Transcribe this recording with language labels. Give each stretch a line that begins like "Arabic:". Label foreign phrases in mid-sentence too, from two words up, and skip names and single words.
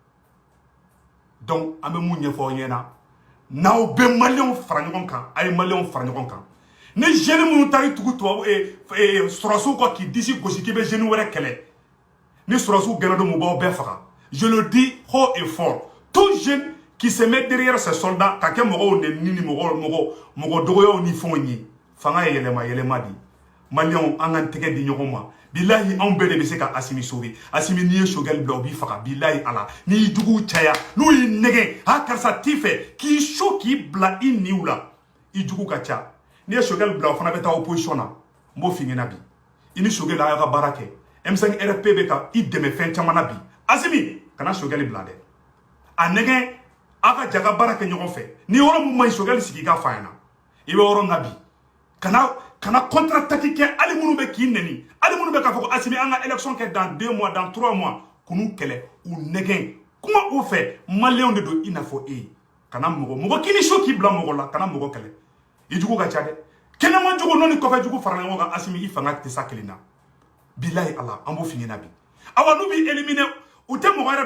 Bambara: donc an bɛ mun ɲɛfɔ aw ɲɛna n'aw bɛ maliyɛnw fara ɲɔgɔn kan a ye maliyɛnw fara ɲɔgɔn kan ni jeune minnu taara tugu tubabu sɔrɔsiw kɔ k'i disi gosi k'i bɛ jeune wɛrɛ kɛlɛ ni sɔrɔsiw gɛnna don mun b'aw bɛɛ faga
French: je le dis haut et fort tout jeune qui se met derrière ses soldats
Bambara: ka kɛ mɔgɔw nɛni ni mɔgɔ dɔgɔyaw ni fɛnw ye fanga ye yɛlɛma di maliyɛnw an k'an tɛgɛ di ɲɔgɔn ma bilahi anw bɛɛ de bɛ se ka Assimi sauver Assimi n'i ye Choguel bila o b'i faga bilahi ala n'i y'i juguw caya n'u y'i nɛgɛ karisa t'i fɛ k'i so k'i bila i niw la i jugu ka ca n'i ye Choguel bila o fana bɛ taa opposition na n b'o f'i ɲɛna bi i ni Choguel a y'a ka baara kɛ M5 RP bɛ ka i dɛmɛ fɛn caman na bi Assimi kana Choguel bila dɛ a nɛgɛ a ka ja ka baara kɛ ɲɔgɔn fɛ ni yɔrɔ mun ma ɲi Choguel sigi ka fa ɲɛna i bɛ yɔrɔ min na bi kana contre-attaque kɛ hali minnu bɛ k'i nɛni hali minnu bɛ k'a fɔ ko Assimi an ka élection kɛ
French: dans 2 mois dans 3 mois
Bambara: k'u kɛlɛ u nɛgɛn kuma u fɛ maliyɛnw de don i n'a fɔ e kana mɔgɔ k'i ni so k'i bila mɔgɔ la kana mɔgɔ kɛlɛ i jugu ka ca dɛ kɛnɛma jugu n'o ni kɔfɛ jugu farala ɲɔgɔn kan Assimi i fanga tɛ sa kelen na bilahi ala an b'o f'i ɲɛna bi awa n'u b'i éliminer u tɛ mɔgɔ yɛrɛ